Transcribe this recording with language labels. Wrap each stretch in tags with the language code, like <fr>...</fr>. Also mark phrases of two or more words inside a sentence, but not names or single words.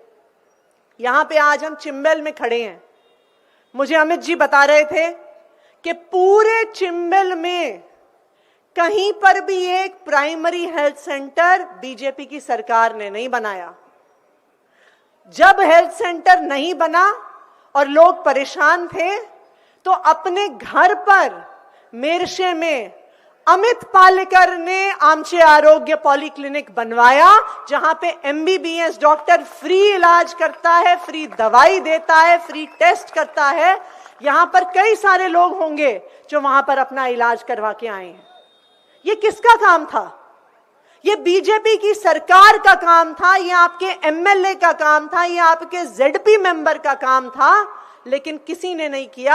<hi>यहां पे आज हम चिंबल में खड़े हैं। मुझे अमित जी बता रहे थे कि पूरे चिंबल में कहीं पर भी एक प्राइमरी हेल्थ सेंटर बीजेपी की सरकार ने नहीं बनाया। जब हेल्थ सेंटर नहीं बना और लोग परेशान थे, तो अपने घर पर मेरशे में अमित पालेकर ने आमचे आरोग्य पॉलीक्लिनिक बनवाया, जहां पे MBBS डॉक्टर फ्री इलाज करता है, फ्री दवाई देता है, फ्री टेस्ट करता है। यहां पर कई सारे लोग होंगे जो वहां पर अपना इलाज करवा के आए हैं। ये किसका काम था? ये बीजेपी की सरकार का काम था, ये आपके MLA का काम था, ये आपके ZP मेंबर का काम था, लेकिन किसी ने नहीं किया।</hi>